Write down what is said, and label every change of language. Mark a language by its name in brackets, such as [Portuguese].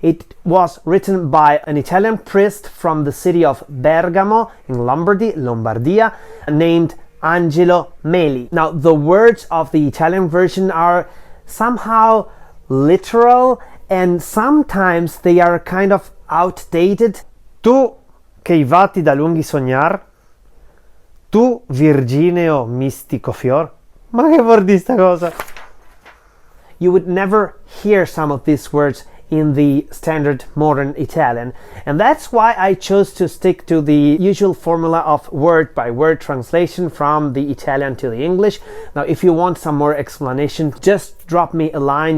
[English] It was written by an Italian priest from the city of Bergamo in Lombardia, named Angelo Meli. Now the words of the Italian version are somehow literal and sometimes they are kind of outdated. [Italian] Tu che i vatti da lunghi sognar, tu virgineo mistico fior. Ma che vuol dire sta cosa? [English] You would never hear some of these words in the standard modern Italian, and that's why I chose to stick to the usual formula of word-by-word translation from the Italian to the English. Now if you want some more explanation, just drop me a line.